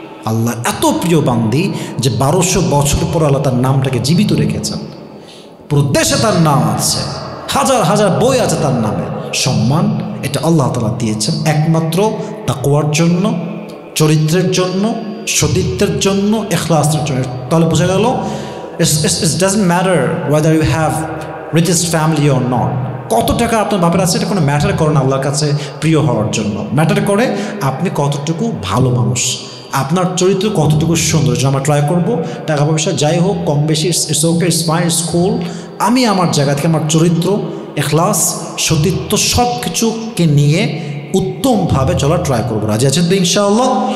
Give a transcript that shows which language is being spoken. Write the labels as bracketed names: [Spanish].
[Bangla] আল্লাহ এত প্রিয় বান্দি যে 1200 বছর পর আল্লাহ তার নামটাকে জীবিত রেখেছেন। পুরো দেশে তার নাম আছে, হাজার হাজার বই আছে তার নামে। সম্মান এটা আল্লাহ তাআলা দিয়েছেন একমাত্র তাকওয়ার জন্য, চরিত্রের জন্য, সতীত্বের জন্য, ইখলাসের জন্য। তাহলে বোঝা গেল, [English] it doesn't matter whether you have richest family or not. [Bangla] কত টাকা আপনার বাপের আছে এটা কোনো ম্যাটার করে না আল্লাহর কাছে প্রিয় হওয়ার জন্য। ম্যাটার করে আপনি কতটুকু ভালো মানুষ, আপনার চরিত্র কতটুকু সুন্দর। আমরা ট্রাই করবো টাকা পয়সা যাই হোক কম বেশি, [English] It's okay, it's fine, it's cool. [Bangla] আমি আমার জায়গা থেকে আমার চরিত্র, ইখলাস, সতীত্ব সব কিছুকে নিয়ে উত্তমভাবে চলার ট্রাই করবো। রাজি আছেন তো ইনশাআল্লাহ?